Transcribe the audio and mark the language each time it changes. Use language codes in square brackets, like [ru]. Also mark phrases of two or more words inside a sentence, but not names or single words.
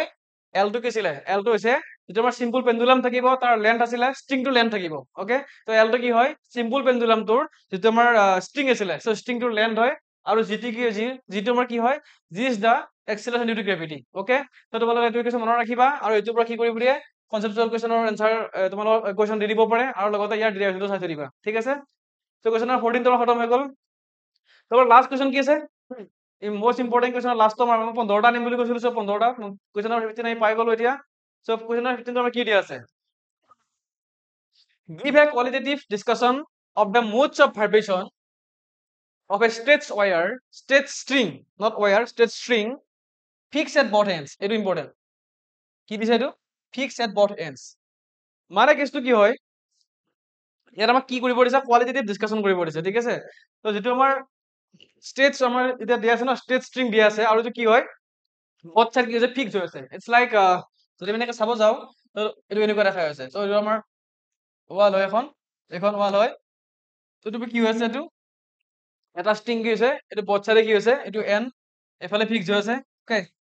[as] এলটো কি আছিলে এলটো হৈছে যিটো আমাৰ [en] simple pendulum [as] থাকিব তাৰ লেন্থ আছিলে ষ্ট্ৰিংটো লেন্থ থাকিব অ'কে তো এলটো কি হয় [en] simple pendulum [as] যিটো আমাৰ ষ্ট্ৰিং আছিলে চ' ষ্ট্ৰিংটোৰ লেন্থ হয় আৰু যিটো আমাৰ কি হয় [en] g is the acceleration due to gravity [as] অ'কে তো তোমালোকে এইটো কিছু মনত ৰাখিবা আৰু এইটোৰ পৰা কি কৰিব দিয়ে [en] conceptual question answer [as] তোমালোকৰ কুৱেশ্যন দি দিব পাৰে আৰু লগতে ইয়াৰ ডিৰাইভেশ্যনটো চাই থৈ দিবা ঠিক আছে চ' [en] question number 14 [as] তোমাৰ খতম হৈ গ'ল তোমাৰ [en] last question [as] কি আছে [en] most important question [as] লাষ্ট মই 15টা আনিম বুলি কৈছিলো চ' 15টা [en] question number 15 [as] আমি পাই গ'লো এতিয়া চ' [en] question number 15 [as] আমাৰ কি দিয়া আছে [en] give a qualitative discussion of the modes of vibration of a stretched string not wire stretched string fixed at both ends [as] এইটো ইম্পৰ্টেণ্ট কি দিছে এইটো [en] fixed at both ends [as] মানে কেছটো কি হয় ইয়াত আমাক কি কৰিব দিছে [en] qualitative discussion [as] কৰিব দিছে ঠিক আছে তো যিটো আমাৰ ষ্টেটছ আমাৰ এতিয়া দিয়া আছে ন ষ্টেট ষ্ট্ৰিং দিয়া আছে আৰু এইটো কি হয় [en] both side [as] কি হৈছে ফিক্স হৈ আছে [en] it's like [as] যদি আমি এনেকৈ চাব যাওঁ তো এইটো এনেকুৱা দেখা হৈছে তো এইটো আমাৰ ৱাল হয় এখন ৱাল হয় তো এইটো কি হৈ আছে এইটো এটা ষ্ট্ৰিং কি হৈছে এইটো [en] both side [as] কি হৈছে এইটো এন এফালে ফিক্স হৈ আছে অ'কে